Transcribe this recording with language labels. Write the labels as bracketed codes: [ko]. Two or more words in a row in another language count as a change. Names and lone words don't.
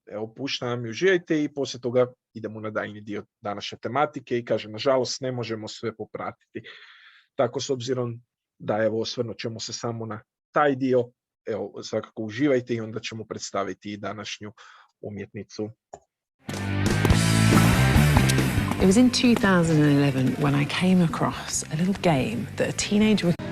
[hr] Evo, puštam i uživajte i poslije toga idemo na daljnji dio današnje tematike i kažem, nažalost, ne možemo sve popratiti. Tako, s obzirom da evo, osvrnut ćemo se samo na taj dio, evo, svakako uživajte i onda ćemo predstaviti i današnju umjetnicu. [en] It was in 2011 when I came across a little game that a teenager...